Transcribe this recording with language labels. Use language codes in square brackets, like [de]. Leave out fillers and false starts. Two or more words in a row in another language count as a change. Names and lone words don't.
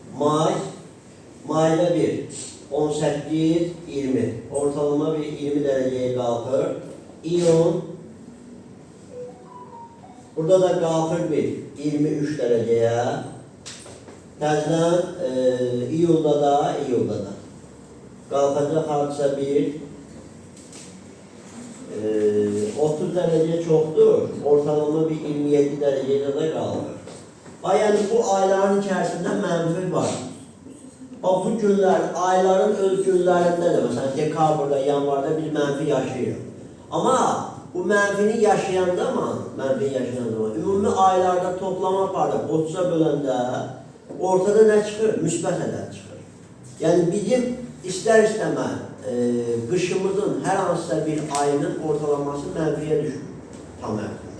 [az] Mayda bir 18-20 ortalama bir 20 dereceye qalxır. İyun burada da qalxır bir 23 dereceye. Təzdən iyulda da qalxacaq hardasa bir 30 [tr] derece çoktur. [az] Ortalama bir 27 derecede de qalxır. Yani bu ayların içerisinde mənfi var. Bak bu günler, ayların öz günlerinde de mesela dekabrda, yanvarda biz mənfi yaşayırıq. Ama bu mənfini yaşayan zaman, ümumi aylarda toplama aparıb 30'a böləndə ortada ne çıxır? Müsbət ədəd çıxır. Yani bizim ister-istəməz qışımızın hər hansısa bir ayının ortalaması mənfiyə düşür tam ərzində.